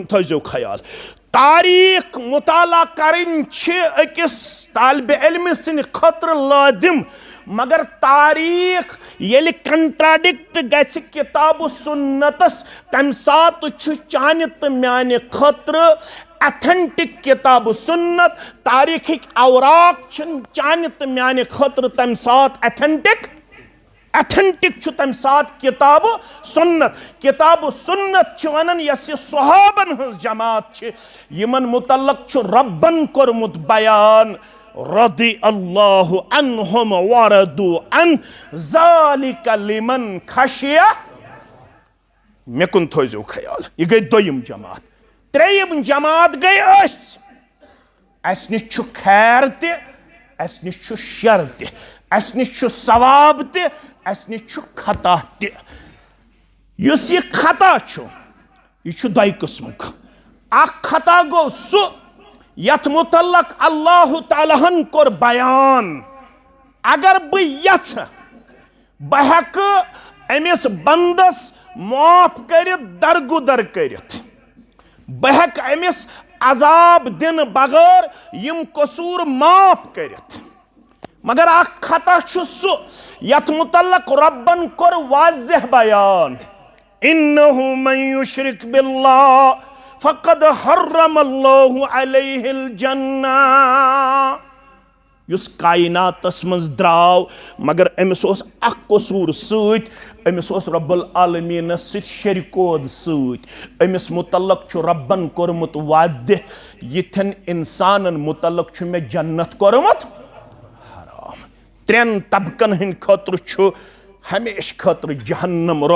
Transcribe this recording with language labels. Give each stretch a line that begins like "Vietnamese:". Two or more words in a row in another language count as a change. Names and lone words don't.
Kashmiri: थो ख्याल तारीख मुताला करें अकिस तालिब इल्म सिंद खतर लाजिम मगर तारीख ये कंट्राडिक्ट गस किताब सुन्नतस तम सात चान तो म्यान खतर अथेंटिक किताब सुन्नत तारीख औराक चान तो म्यान खतर तम सात अथेंटिक तम सात किताब सुन्नत वन यस सहाबन हज जमात यमन मुतल्लक रब्बन कोरमुत बयान रदी
Arabic: الله عنهم ورضوا عن ذلك لمن خشي
Kashmiri: मे कुन थो ख्याल यह गई दोयम जमात त्रेयम जमात गई अस निश खैर तस निश शर तस निश सवाब तस निश खता तुस यह खता यह दो किस्मुक अख खता गो सु यथ मुतल्लक अल्लाह तालाहन कोर बयान अगर बह अमिस बंदस माफ कर दरगुदर कर बह अमिस अजाब दिन बगैर यम कसूर माफ कर मगर अख खता सु यथ मुतल्लक रब्बन कोर वाज़ेह बयान
Arabic: إنه من يشرك بالله فقد حرم الله عليه الجنة
Kashmiri: युस कायनातस मज द्राव मगर अमिस ओस अख कसूर सत अमिस ओस रब्बुल आलमीन सत शरीकोद सत अमिस मुतल्लक छु रब्बन कोरमुत वादे यथन इंसानन मुतल्लक छु मे जन्नत कोरमुत हराम त्रेन तबकन हिन खतर छु हमेश खतर जहन्नम रब